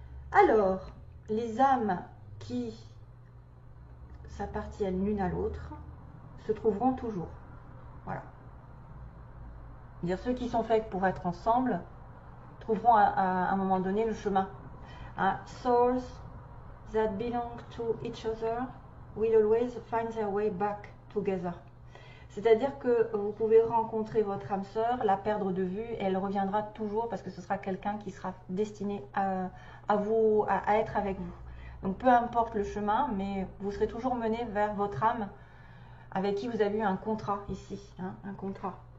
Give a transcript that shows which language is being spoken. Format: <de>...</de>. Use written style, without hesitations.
<fr>Alors, les âmes qui s'appartiennent l'une à l'autre se trouveront toujours. Voilà. C'est-à-dire ceux qui sont faits pour être ensemble trouveront à un moment donné le chemin.</fr> <en>Souls that belong to each other will always find their way back together.</en> <fr>C'est-à-dire que vous pouvez rencontrer votre âme sœur, la perdre de vue, et elle reviendra toujours parce que ce sera quelqu'un qui sera destiné à être avec vous. Donc peu importe le chemin, mais vous serez toujours mené vers votre âme avec qui vous avez eu un contrat ici, hein, un contrat.</fr>